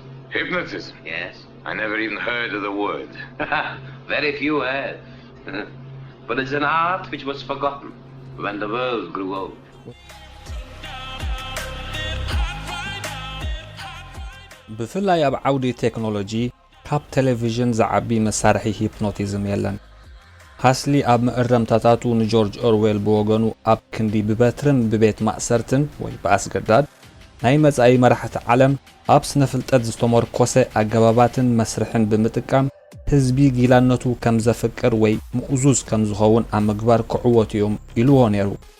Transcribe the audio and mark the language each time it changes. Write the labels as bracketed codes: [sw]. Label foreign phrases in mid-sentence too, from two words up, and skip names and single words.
[en] Hypnotism? Yes. I never even heard of the word. Very few have. But it's an art which was forgotten when the world grew old. [ti] ብፍላይ ኣብ ዓውዲ ቴክኖሎጂ ካብ ቴሌቪዥን ዝዓቢ መሳርሒ ሂፕኖቲዝም የለን። ሃስሊ ኣብ ምዕረምታታቱ ንጆርጅ ኦርዌል ብወገኑ ኣብ ክንዲ ብበትርን ብቤት ማእሰርትን ወይ ብኣስገዳድ ናይ መጻኢ መራሕቲ ዓለም ኣብ ስነ ፍልጠት ዝተመርኮሰ ኣገባባትን መስርሕን ብምጥቃም ህዝቢ ጊላነቱ ከም ዘፍቅር ወይ ምኡዙዝ ከም ዝኸውን ኣብ ምግባር ክዕወት እዮም ኢልዎ ነይሩ።